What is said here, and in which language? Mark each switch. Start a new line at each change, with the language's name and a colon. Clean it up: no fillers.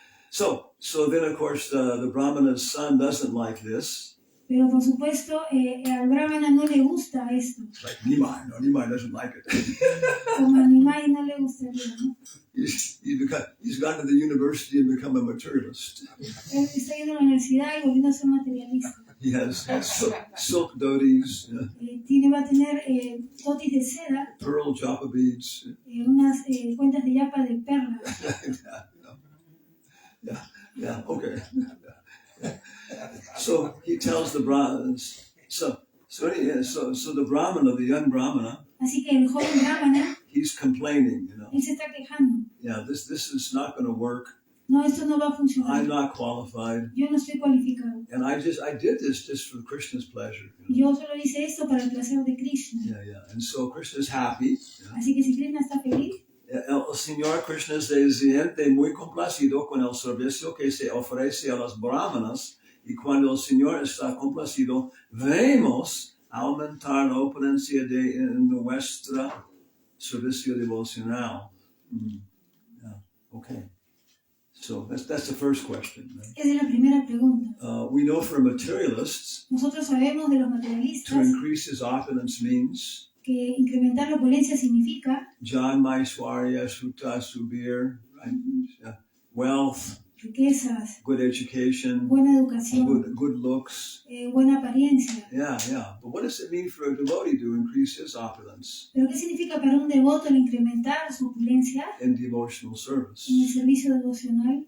English: So then, of course, the Brahmana's son doesn't like this.
Spanish: Pero por supuesto, al brahmana no le gusta esto.
English: Like Nimai doesn't like it.
Spanish: Como a Nimai no le gustaría, ¿no?
English: He's gone to the university and become a materialist.
Spanish: Él está yendo a la universidad y volviendo a ser materialista.
English: He has silk dhotis,
Spanish: Va a tener dotis de seda,
English: pearl japa beads.
Spanish: unas cuentas de yapa de perla.
English: Yeah, okay. So he tells the Brahmanas. So the Brahmana, the young Brahmana,
Spanish: Así que el joven brahmana,
English: he's complaining,
Spanish: él se está quejando.
English: Yeah, this is not going to work.
Spanish: No, esto no va a funcionar.
English: I'm not qualified.
Spanish: Yo no estoy cualificado.
English: And I did this just for Krishna's pleasure.
Spanish: Yo solo hice esto para el placer de Krishna.
English: Yeah. And so Krishna's happy.
Spanish: Así que si Krishna está feliz, El Señor Krishna se siente muy complacido con el servicio que se ofrece a las brahmanas, y cuando el Señor está complacido, vemos aumentar la opulencia de nuestro servicio devocional.
English: Yeah. Okay. So that's the first question. Right?
Spanish: esa es la primera pregunta.
English: We know for materialists,
Spanish: Nosotros sabemos de los
English: to
Spanish: materialistas
English: increase his opulence means
Spanish: que incrementar la opulencia significa Jan Maishwarya Sutta Subir, right?
English: Wealth,
Spanish: riquezas,
English: good education,
Spanish: buena educación,
English: good looks.
Spanish: buena apariencia.
English: Yeah. But what does it mean for a devotee to increase his opulence
Spanish: ¿Pero qué significa para un devoto el incrementar su opulencia
English: in devotional service?
Spanish: en el servicio devocional?